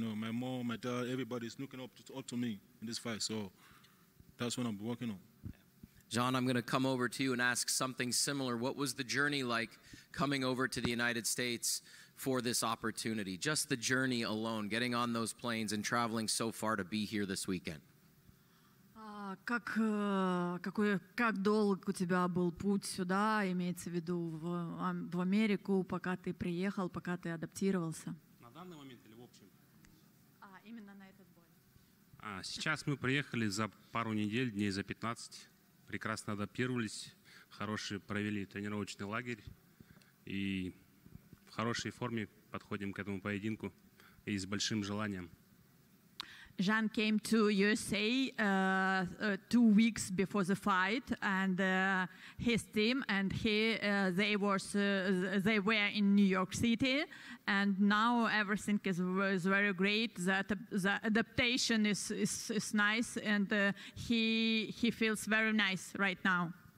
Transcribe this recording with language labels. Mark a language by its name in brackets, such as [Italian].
[English] My mom, my dad, everybody's looking up to me in this fight, so that's what I'm working on. John, I'm going to come over to you and ask something similar. What was the journey like coming over to the United States for this opportunity? Just the journey alone, getting on those planes and traveling so far to be here this weekend. [Russian] Как долг у тебя был путь сюда, имеется в виду в Америку, пока ты приехал, пока ты адаптировался? На данный момент или в общем? Именно на этот бой. Сейчас мы приехали за пару недель, дней за 15. Прекрасно адаптировались, хороший провели тренировочный лагерь и в хорошей форме подходим к этому поединку и с большим желанием. [English] Jean came to USA 2 weeks before the fight, and his team and they were in New York City, and now everything is very great. The adaptation is nice, and he feels very nice right now.